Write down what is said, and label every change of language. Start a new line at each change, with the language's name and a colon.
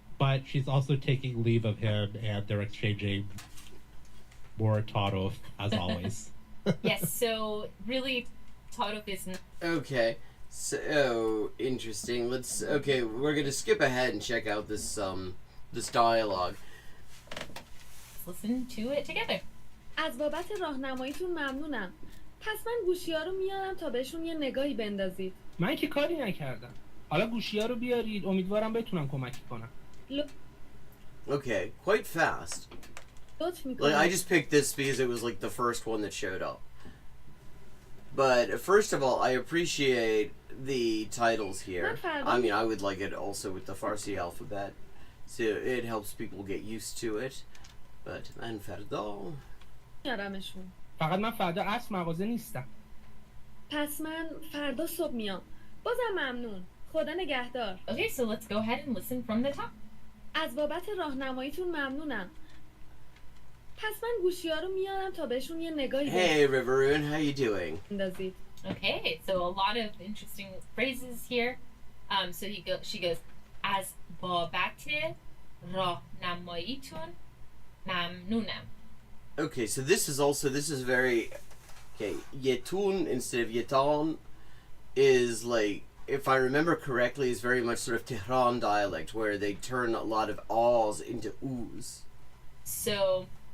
English: But she's also taking leave of him, and they're exchanging more taruf, as always. Yes, so really, taruf is... Okay, so interesting. We're gonna skip ahead and check out this this dialogue. Let's listen to it together.
Persian: از بابت راهنماییتون ممنونم. پس من گوشی‌ها رو میارم تا بهشون یه نگاهی بندازید. من که کاری نکردم. حالا گوشی‌ها رو بیارید، امیدوارم بتونم کمک کنم.
English: Okay, quite fast. Like, I just picked this because it was like the first one that showed up. But first of all, I appreciate the titles here. I mean, I would like it also with the Farsi alphabet, so it helps people get used to it. But
Persian: من فردا میارمشون. فقط من فردا عصر مغازه نیستم. پس من فردا صبح میام. بازم ممنون. خدا نگهدار.
English: Okay, so let's go ahead and listen from the top.
Persian: از بابت راهنماییتون ممنونم. پس من گوشی‌ها رو میارم تا بهشون یه نگاهی
English: Hey Riveroon, how you doing?
Persian: بندازید.
English: Okay, so a lot of interesting phrases here. So she goes,
Persian: از بابت راهنماییتون ممنونم.
English: Okay, so this is very okay. Yetun instead of yetan is like, if I remember correctly, is very much sort of Tehran dialect where they turn a lot of ahs into oos. So,